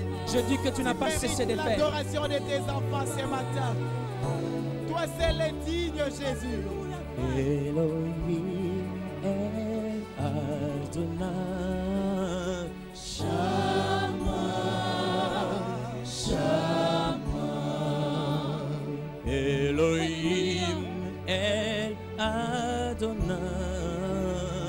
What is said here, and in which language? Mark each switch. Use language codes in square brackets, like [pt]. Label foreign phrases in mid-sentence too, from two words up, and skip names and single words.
[fr] Je dis que tu n'as pas cessé de faire. L'adoration de tes enfants ce matin. Toi seul est digne, Jésus. [he] Elohim El Adonai. Shama, Shama. Elohim El Adonai.